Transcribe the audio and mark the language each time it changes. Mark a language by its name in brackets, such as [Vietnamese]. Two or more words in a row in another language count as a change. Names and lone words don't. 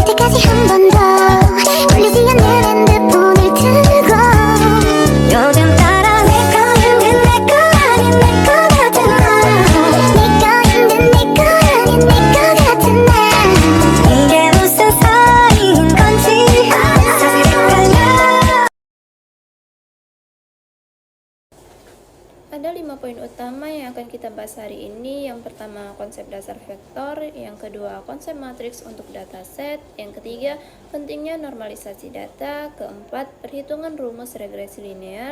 [Korean] 끝까지 한 번 더 울리지 않는 핸드폰을 들고 요즘 따라 내 거 힘든 내 거 아닌 내 거 같은 너 네 거 힘든 내 거 아닌 내 거 같은 나 이게 무슨 사이인 건지 사실 헷갈려. [Indonesian] Ada 5 poin utama yang akan kita bahas hari ini. Yang pertama, konsep dasar vektor. Yang kedua, konsep matriks untuk dataset. Yang ketiga, pentingnya normalisasi data. Keempat, perhitungan rumus regresi linear.